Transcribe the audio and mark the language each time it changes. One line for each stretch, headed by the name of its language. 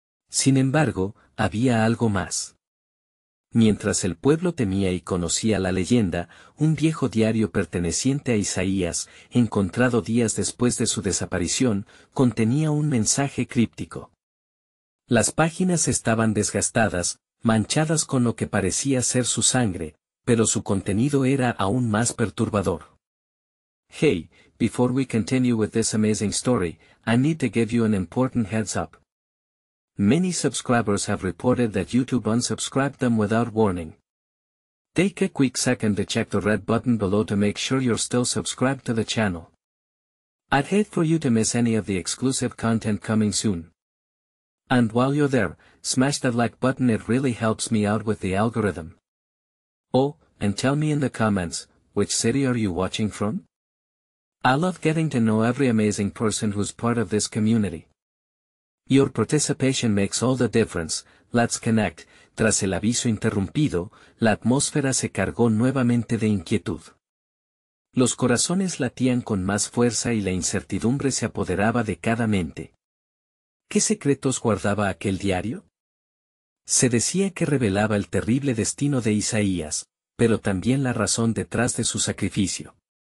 Spanish: Sin embargo, había algo más. Mientras el pueblo temía y conocía la leyenda, un viejo diario perteneciente a Isaías, encontrado días después de su desaparición, contenía un mensaje críptico. Las páginas estaban desgastadas, manchadas con lo que parecía ser su sangre, pero su contenido era aún más perturbador.
English: Hey, before we continue with this amazing story, I need to give you an important heads up. Many subscribers have reported that YouTube unsubscribed them without warning. Take a quick second to check the red button below to make sure you're still subscribed to the channel. I'd hate for you to miss any of the exclusive content coming soon. And while you're there, smash that like button, it really helps me out with the algorithm. Oh, and tell me in the comments, which city are you watching from? I love getting to know every amazing person who's part of this community. Your participation makes all the difference. Let's connect.
Spanish: Tras el aviso interrumpido, la atmósfera se cargó nuevamente de inquietud. Los corazones latían con más fuerza y la incertidumbre se apoderaba de cada mente. ¿Qué secretos guardaba aquel diario? Se decía que revelaba el terrible destino de Isaías, pero también la razón detrás de su sacrificio.